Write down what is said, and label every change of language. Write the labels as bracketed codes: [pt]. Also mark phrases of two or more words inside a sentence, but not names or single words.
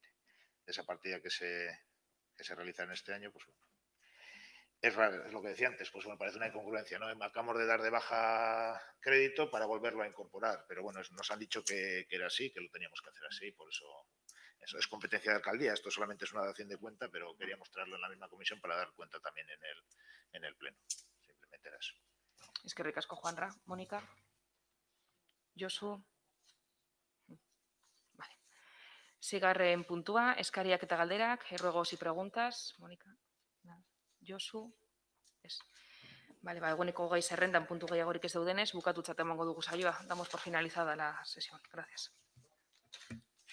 [es] Esa partida que se realiza en este año, pues bueno, es raro, es lo que decía antes, pues me parece una incongruencia, ¿no? Acabamos de dar de baja crédito para volverlo a incorporar, pero bueno, nos han dicho que era así, que lo teníamos que hacer así, por eso es competencia de alcaldía, esto solamente es una dación de cuenta, pero queríamos traerlo en la misma comisión para dar cuenta también en el pleno. Simplemente era eso. [eu] Eskerrik asko, Juanra. Mónica. Josu. Vale. Seigarren puntua, eskariak eta galderak, [es] ruegos y preguntas. Mónica. [eu] Josu. Ez. Vale, eguneko gai zerrendan puntu gehiagorik ez daudenez, bukatutzat emango dugu saioa. [es] Damos por finalizada la sesión. Gracias.